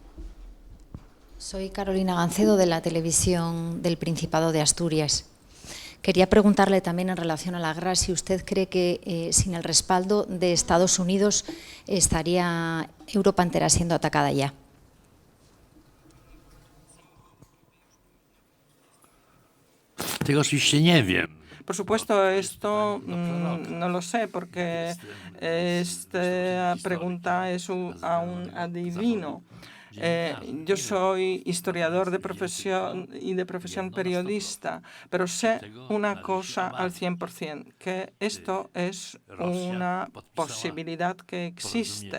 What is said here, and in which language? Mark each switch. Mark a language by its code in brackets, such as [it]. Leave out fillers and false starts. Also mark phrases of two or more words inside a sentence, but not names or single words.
[es] Soy Carolina Gancedo, de la televisión del Principado de Asturias. Quería preguntarle también en relación a la guerra si usted cree que sin el respaldo de Estados Unidos estaría Europa entera siendo atacada ya. [pl] Tego oczywiście nie wiem. [es] Por supuesto, esto no lo sé, porque esta pregunta es a un adivino. Yo soy historiador de profesión y de profesión periodista, pero sé una cosa al 100%, que esto es una posibilidad que existe.